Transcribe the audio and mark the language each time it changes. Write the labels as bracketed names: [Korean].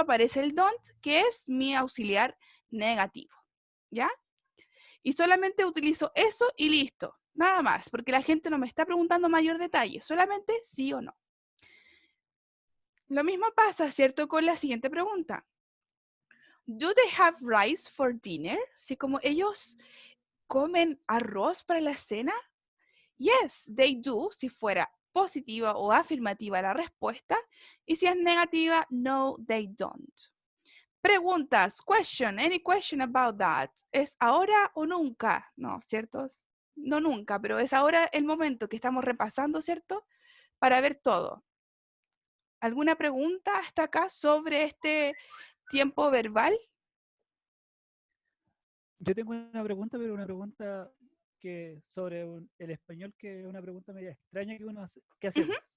[Spanish] Aparece el don't, que es mi auxiliar negativo. ¿Ya? Y solamente utilizo eso y listo. Nada más, porque la gente no me está preguntando mayor detalle. Solamente sí o no. Lo mismo pasa, ¿cierto? Con la siguiente pregunta. [English] Do they have rice for dinner? [Spanish] Si como ellos comen arroz para la cena. [English] Yes, they do, [Spanish] si fuera positiva o afirmativa la respuesta, y si es negativa, [English] no, they don't. Preguntas, question, any question about that? [Spanish] ¿Es ahora o nunca? No, ¿cierto? No nunca, pero es ahora el momento que estamos repasando, ¿cierto? Para ver todo. ¿Alguna pregunta hasta acá sobre este tiempo verbal? Yo tengo una pregunta, pero una pregunta que sobre el español, que es una pregunta media extraña que uno hace, que hacemos.